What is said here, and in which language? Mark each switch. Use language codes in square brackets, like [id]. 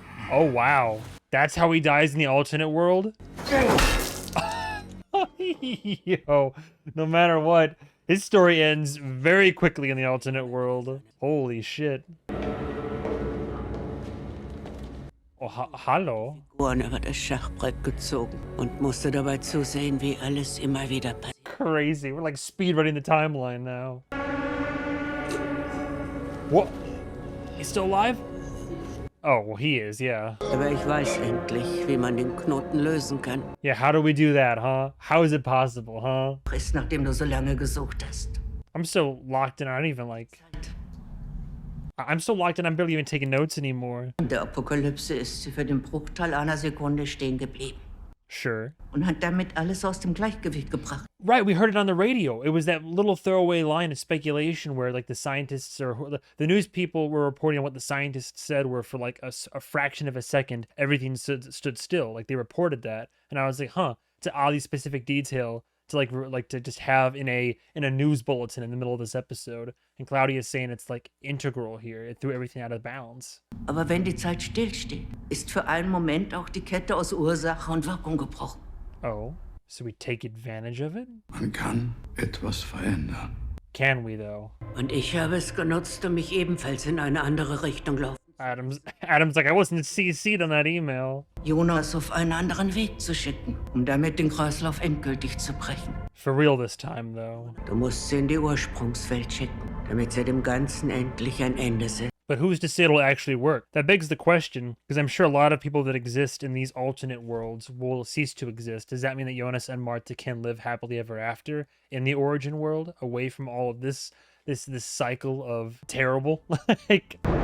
[en] Oh wow. That's how he dies in the alternate world? Yo, no matter what, his story ends very quickly in the alternate world. Holy shit. Oh, hallo? [de] Figuren über das Schachbrett gezogen und musste dabei zusehen, wie alles immer wieder passiert. [en] Crazy. We're like speedrunning the timeline now. What? He's still alive? Oh, well, he is, yeah. [de] Aber ich weiß endlich, wie man den Knoten lösen kann. [en] Yeah, how do we do that, huh? How is it possible, huh? [de] Frist, nachdem du so lange gesucht hast. [en] I'm so locked in, I don't even like... I'm so locked in, I'm barely even taking notes anymore. [de] In der Apokalypse ist sie für den Bruchteil einer Sekunde stehen geblieben. [en] Sure. [de] Und hat damit alles aus dem Gleichgewicht gebracht. [en] Right, we heard it on the radio. It was that little throwaway line of speculation where, like, the scientists or the news people were reporting on what the scientists said were for, like, a fraction of a second, everything stood still. Like, they reported that. And I was like, huh, it's an oddly specific detail to, like to just have in a news bulletin in the middle of this episode. And Claudia's saying it's, like, integral here. It threw everything out of bounds. [de] Aber wenn die Zeit stillsteht, ist für einen Moment auch die Kette aus Ursache und Wirkung gebrochen. [en] Oh, so we take advantage of it? [de] Man kann etwas verändern. [en] Can we, though? [de] Und ich habe es genutzt, um mich ebenfalls in eine andere Richtung laufen. [en] Adam's like, I wasn't CC'd on that email. [de] Jonas auf einen anderen Weg zu schicken, um damit den Kreislauf endgültig zu brechen. [en] For real this time, though. [de] Du musst sie in die Ursprungswelt schicken, damit sie dem Ganzen endlich ein Ende setzt. [en] But who's to say it'll actually work? That begs the question, because I'm sure a lot of people that exist in these alternate worlds will cease to exist. Does that mean that Jonas and Marta can live happily ever after in the origin world, away from all of this cycle of terrible? Like...